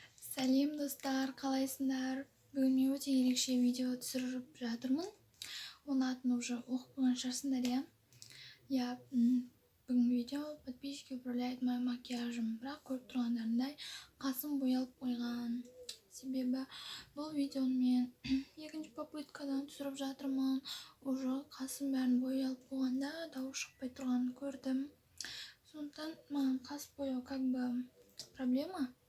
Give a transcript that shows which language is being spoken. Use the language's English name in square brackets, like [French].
[Kazakh] Сәлем достар, қалайсыңдар? Бүгін мен өте ерекше видео түсіріп жатырмын. Оның атын [Russian] уже [Kazakh] оқып қойған шығарсыңдар, иә? [Russian] Я [Kazakh] бүгін [Russian] видео подписчики управляют моим макияжем. [Kazakh] Бірақ көріп тұрғандарындай қасым боялып қойған. Себебі бұл видеоны мен екінші попыткадан түсіріп жатырмын. Уже қасым бәрін боялып қойғанда дауыс шықпай тұрғанын көрдім. Сондықтан маған қас бояу [Russian] как бы [Kazakh] проблема.